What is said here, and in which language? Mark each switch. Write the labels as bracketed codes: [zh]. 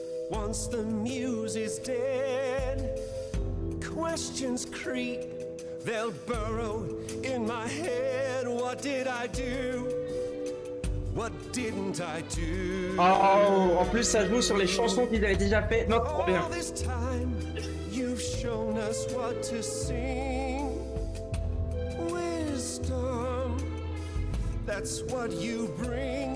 [en] Once the muse is dead, questions creep, they'll burrow in my head. What did I do? What didn't I do? [fr] Oh, en plus ça joue sur les chansons qu'ils avaient déjà fait. Non, trop bien. [en] All this time, you've shown us what to sing. Wisdom, that's what you bring.